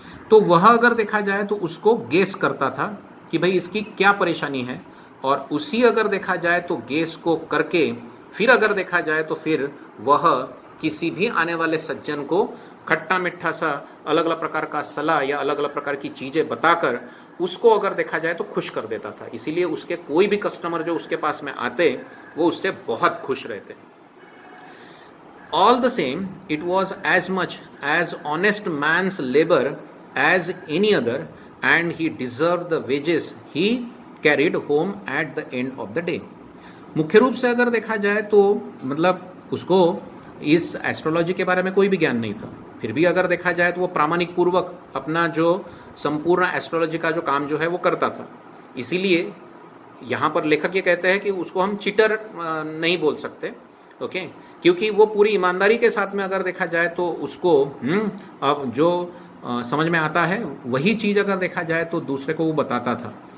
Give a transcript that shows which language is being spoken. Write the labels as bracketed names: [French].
[Hindi] तो वह अगर देखा जाए तो उसको गेस करता था कि भाई इसकी क्या परेशानी है, और उसी अगर देखा जाए तो गेस को करके फिर अगर देखा जाए तो फिर वह किसी भी आने वाले सज्जन को खट्टा मीठा सा अलग अलग प्रकार का सलाह या अलग अलग प्रकार की चीज़ें बताकर उसको अगर देखा जाए तो खुश कर देता था। इसीलिए उसके कोई भी कस्टमर जो उसके पास में आते वो उससे बहुत खुश रहते। [English] All the same, it was as much as honest man's labor as any other, and he deserved the wages he carried home at the end of the day. [Hindi] मुख्य रूप से अगर देखा जाए तो मतलब उसको इस एस्ट्रोलॉजी के बारे में कोई भी ज्ञान नहीं था, फिर भी अगर देखा जाए तो वो प्रामाणिक पूर्वक अपना जो संपूर्ण एस्ट्रोलॉजी का जो काम जो है वो करता था। इसीलिए यहाँ पर लेखक ये कहते हैं कि उसको हम चीटर नहीं बोल सकते, ओके, क्योंकि वो पूरी ईमानदारी के साथ में अगर देखा जाए तो उसको अब जो समझ में आता है वही चीज़ अगर देखा जाए तो दूसरे को वो बताता था।